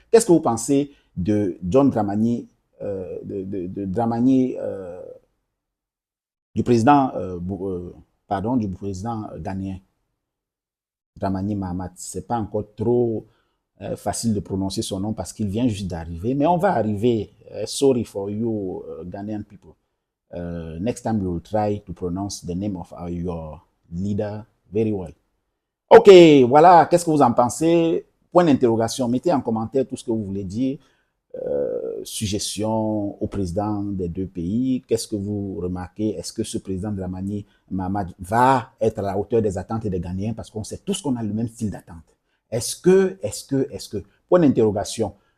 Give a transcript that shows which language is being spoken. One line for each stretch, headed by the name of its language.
French: Qu'est-ce que vous pensez de John Dramani, de Dramani, du président, du président ghanéen, Dramani Mahamat? C'est pas encore trop facile de prononcer son nom parce qu'il vient juste d'arriver, mais on va arriver.
English: Sorry for you, Ghanaian people. Next time we will try to pronounce the name of your leader very well.
French: Ok, voilà, qu'est-ce que vous en pensez? Point d'interrogation, mettez en commentaire tout ce que vous voulez dire. Suggestions au président des 2 pays. Qu'est-ce que vous remarquez? Est-ce que ce président de la Mani Mahamat va être à la hauteur des attentes des Ghanéens? Parce qu'on sait tous qu'on a le même style d'attente. Est-ce que, point d'interrogation.